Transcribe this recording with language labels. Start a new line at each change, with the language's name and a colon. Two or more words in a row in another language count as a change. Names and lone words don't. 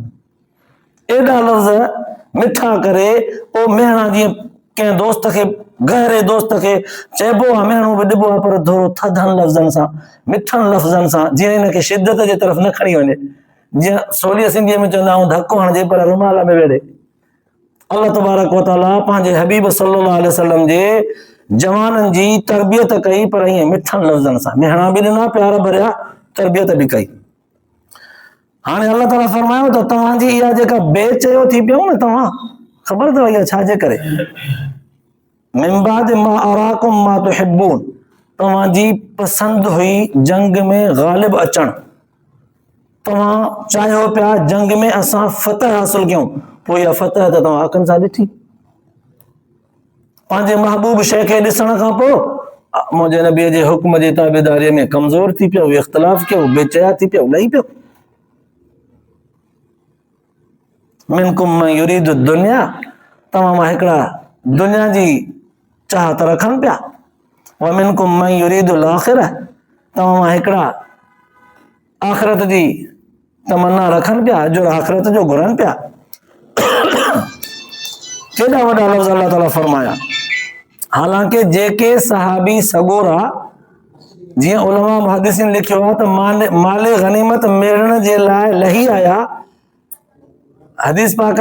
Sindhi: एॾा लफ़्ज़ मिठा करे पोइ मेणा, जीअं कंहिं दोस्त खे, गहरे दोस्त खे चइबो आहे मेणो बि ॾिबो आहे, पर थोरो थधनि लफ़्ज़नि सां, मिठनि लफ़्ज़नि सां, जीअं हिनखे शिदत जे तरफ़ न खणी वञे, जीअं सवली सिंधीअ में चवंदा आहियूं धक्को हणिजे पर रुमाल में वेड़े।
Arabic: الله تبارك وتعالى
Sindhi: पंहिंजे हबीब
Arabic: صلى الله عليه وسلم
Sindhi: जे जवाननि जी तरबियत कई, पर ईअं मिठनि लफ़्ज़नि सां, मेणा बि ॾिना, प्यार भरिया तरबियत बि कई। हाणे अल्लाह ताला फरमायो त तव्हांजी इहा जेका बेचयो थी पियो न, तव्हां ख़बर अथव इहा छाजे करे?
Arabic: من بعد ما أراكم ما تحبون,
Sindhi: तव्हांजी पसंदि हुई जंग में ग़ालिब अचणु, तव्हां चाहियो पिया जंग में असां फतह हासिल कयूं, पोइ इहा फतह त तव्हां अखियुनि सां ॾिठी। पंहिंजे महबूब शइ खे ॾिसण खां पोइ मुंहिंजे नबीअ जे हुक्म जी ताबेदारीअ में कमज़ोर थी पियो, इख़्तिलाफ़ कयो, बेचया थी पियो, ॾेई पियो।
Arabic: منكم من يريد الدنيا,
Sindhi: तव्हां मां हिकिड़ा दुनिया जी चाहत रखनि पिया,
Arabic: ومنكم من يريد الآخرة,
Sindhi: तव्हां मां हिकिड़ा आख़िरत जी तमन्ना रखनि पिया, जो आख़िरत जो घुरनि पिया। केॾा वॾा लफ़्ज़ अल्लाह ताला फरमाया। हालांकि जेके सहाबी सगोरा, जीअं उलमा मुहद्दिसीन लिखियो आहे त माले गनीमत मेड़ण जे लाइ लही आया, हदीस पाक